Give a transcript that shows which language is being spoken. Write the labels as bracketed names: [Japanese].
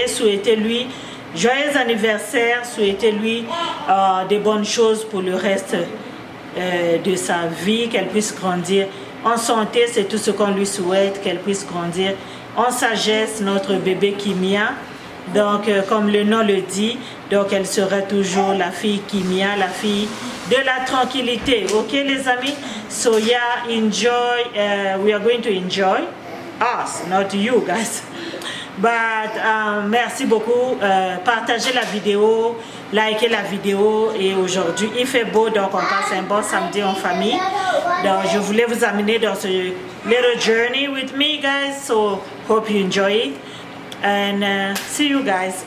[French] Souhaitez-lui joyeux anniversaire. Souhaitez-lui des bonnes choses pour le reste de sa vie, qu'elle puisse grandir en santé, c'est tout ce qu'on lui souhaite, qu'elle puisse grandir en sagesse, notre bébé Kimia. Donc, comme le nom le dit, donc elle sera toujours la fille Kimia, la fille de la tranquillité. Ok, les amis? So yeah, enjoy. [English] We are going to enjoy us, not you guys. [French] But merci beaucoup. Partagez la vidéo, likez la vidéo. Et aujourd'hui, il fait beau, donc on passe un bon samedi en famille. Donc, je voulais vous amener dans ce little journey with me, guys. [English] So, hope you enjoy it. And see you guys.